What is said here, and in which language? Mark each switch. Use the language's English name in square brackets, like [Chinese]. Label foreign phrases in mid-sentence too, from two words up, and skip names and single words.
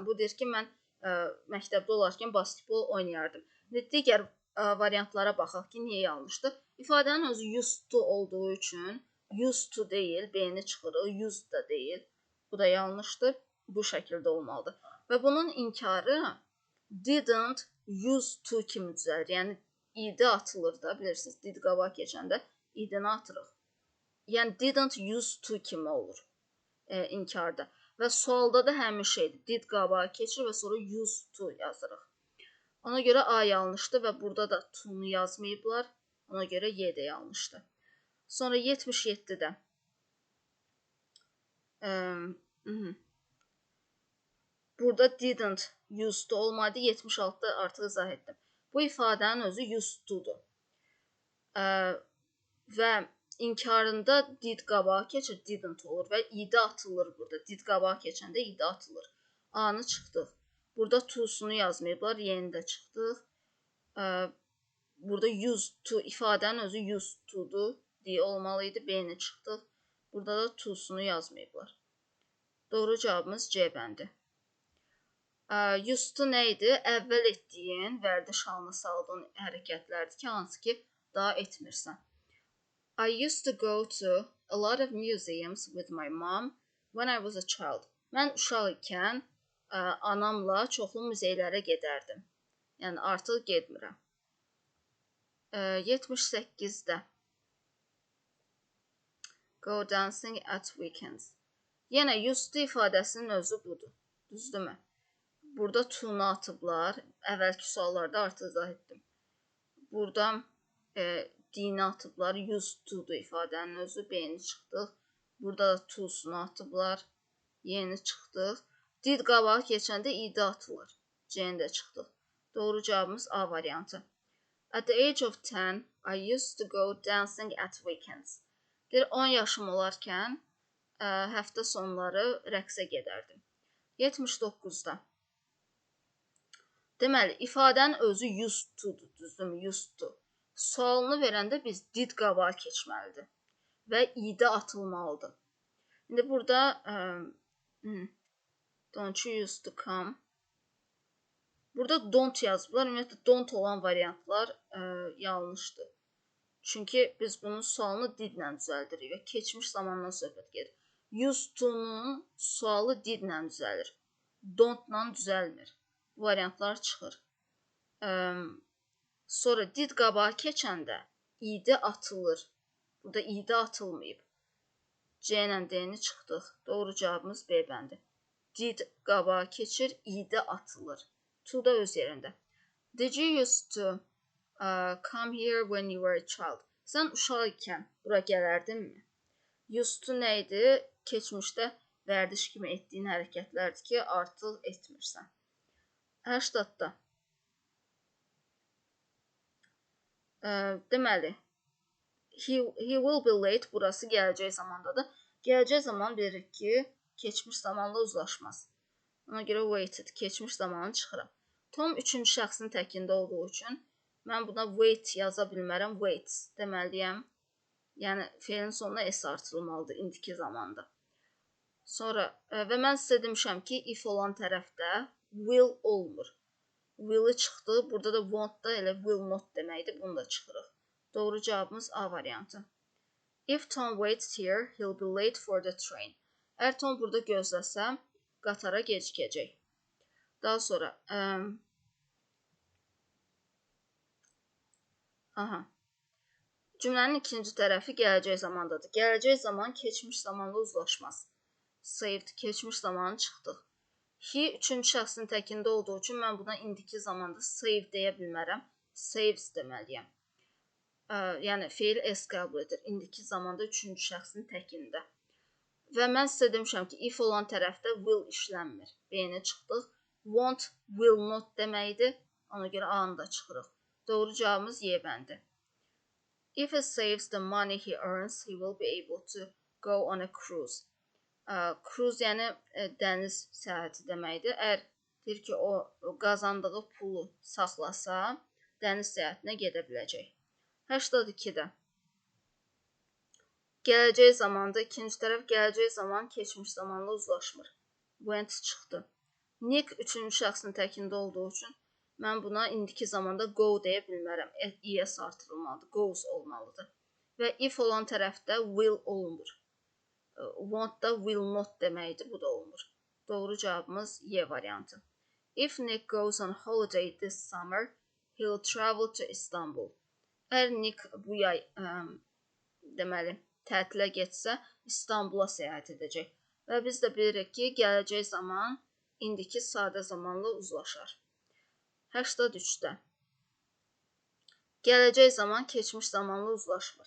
[Azerbaijani] Bu deyir ki, mən məktəbdə olarkən basketbol oynayardım. Digər variantlara baxaq ki, niyə yanlışdır? İfadənin özü [English] used to [Azerbaijani] olduğu üçün [English] used to [Azerbaijani] deyil, B-ni çıxırıq, used da deyil. Bu da yanlışdır. Bu şəkildə olmalıdır. Və bunun inkarı [English] didn't used to [Azerbaijani] kimi düzəlir. Yəni, id atılır da, bilirsiniz, did qabağa keçəndə idini atırıq. Yəni, [English] didn't used to [Azerbaijani] kimi olur inkarda. Və sualda da həmin şeydir. Did qabağa keçir və sonra [English] used to [Azerbaijani] yazırıq. Ona görə A yanlışdır və burada da to-nu yazmayıblar. Ona görə Y də yanlışdır. Sonra 77'də. Burada [English] didn't used to [Azerbaijani] olmadı. 76'da artıq izah etdim. Bu ifadənin özü [English] used to- [Azerbaijani] dur. Və inkarında did qabağa keçir, didn't olur və id atılır burada. Did qabağa keçəndə id atılır. A-nı çıxdıq. Burada to-sunu yazmayıblar, Y-ni də çıxdıq. Burada [English] used to [Azerbaijani] ifadənin özü [English] used to- [Azerbaijani] dur deyə olmalıydı. B-ni çıxdıq. Burada da to-sunu yazmayıblar. Doğru cavabımız C bəndi. [English] Used to [Azerbaijani] nə idi? Əvvəl etdiyin, vərdiş halına saldığın hərəkətlərdir ki, hansı ki, daha etmirsən. [English] I used to go to a lot of museums with my mom when I was a child. [Azerbaijani] Mən uşaq ikən anamla çoxlu muzeylərə gedərdim. Yəni, artıq getmirəm. 78'də. [English] Go dancing at weekends. [Azerbaijani] Yenə [English] used to [Azerbaijani] ifadəsinin özü budur. Düzdürmü? Burada to-nu atıblar. Əvvəlki suallarda artıq izah etdim. Burada dini atıblar. [English] Used to- [Azerbaijani] dur ifadənin özü. B-ni çıxdıq. Burada da to-sunu atıblar. Y-ni çıxdıq. Did qabağa keçəndə id atılır. C-ni də çıxdıq. Doğru cavabımız A variantı. [English] At the age of 10, I used to go dancing at weekends. [Azerbaijani] 10 yaşım olarkən həftə sonları rəqsə gedərdim. 79'da. Deməli, ifadənin özü [English] used to- [Azerbaijani] dur, düzdürmü? [English] Used to. [Azerbaijani] Sualını verəndə biz did qabağa keçməlidir və id atılmalıdır. İndi burada [English] don't you used to come. [Azerbaijani] Burada don't yazıblar. Ümumiyyətlə, don't olan variantlar yanlışdır. Çünki biz bunun sualını didlə düzəldirik və keçmiş zamandan söhbət gedir. [English] Used to- [Azerbaijani] nun sualı did-lə düzəlir. Don't-la düzəlmir. Variantlar çıxır. Sonra did qabağa keçəndə id atılır. Burada id atılmayıb. C ilə D-ni çıxdıq. Doğru cavabımız B bəndi. Did qabağa keçir, id atılır. To da öz yerində. [English] Did you used to come here when you were a child? [Azerbaijani] Sən uşaq ikən bura gələrdinmi? [English] Used to [Azerbaijani] nə idi? Keçmişdə vərdiş kimi etdiyin hərəkətlərdir ki, artıq etmirsən. 80-da. Deməli, [English] he will be late, [Azerbaijani] burası gələcək zamandadır. Gələcək zaman veririk ki, keçmiş zamanla uzlaşmaz. Ona görə waited, keçmiş zamanı çıxıram. Tom 3-cü şəxsin təkində olduğu üçün mən buna wait yaza bilmərəm, waits deməliyəm. Yəni, feilin sonuna s artırılmalıdır indiki zamanda. Sonra, və mən sizə demişəm ki, if olan tərəfdə will olmur. Will-i çıxdı, burada da won't-da elə [English] will not [Azerbaijani] deməkdir, bunu da çıxırıq. Doğru cavabımız A variantı. [English] If Tom waits here, he'll be late for the train. [Azerbaijani] Əgər Tom burada gözləsə, qatara gecikəcək. Daha sonra, cümlənin ikinci tərəfi gələcək zamandadır. Gələcək zaman keçmiş zamanla uzlaşmaz. Saved, keçmiş zamanı çıxdıq. He 3-cü şəxsin təkində olduğu üçün mən buna indiki zamanda save deyə bilmərəm. Saves deməliyəm. Yəni, feil s qəbul edir. İndiki zamanda 3-cü şəxsin təkində. Və mən sizə demişəm ki, if olan tərəfdə will işlənmir. B-ni çıxdıq. Won't, [English] will not [Azerbaijani] deməkdir. Ona görə A-nı da çıxırıq. Doğru cavabımız Y bəndi. [English] If he saves the money he earns, he will be able to go on a cruise. [Azerbaijani] Cruise yəni dəniz səyahəti deməkdir. Əgər deyir ki, o qazandığı pulu saxlasa, dəniz səyahətinə gedə biləcək. 82-də. Gələcək zamanda, ikinci tərəf gələcək zaman keçmiş zamanla uzlaşmır. Went çıxdı. Nick 3-cü şəxsin təkində olduğu üçün mən buna indiki zamanda go deyə bilmərəm. ES artırılmalıdır, goes olmalıdır. Və if olan tərəfdə will olmur. Want da [English] will not [Azerbaijani] deməkdir, bu da olmur. Doğru cavabımız Y variantı. [English] If Nick goes on holiday this summer, he'll travel to Istanbul. [Azerbaijani] Əgər Nick bu yay deməli tətilə getsə, İstanbula səyahət edəcək. Və biz də bilirik ki, gələcək zaman indiki sadə zamanla uzlaşar. 83-də. Gələcək zaman keçmiş zamanla uzlaşmır.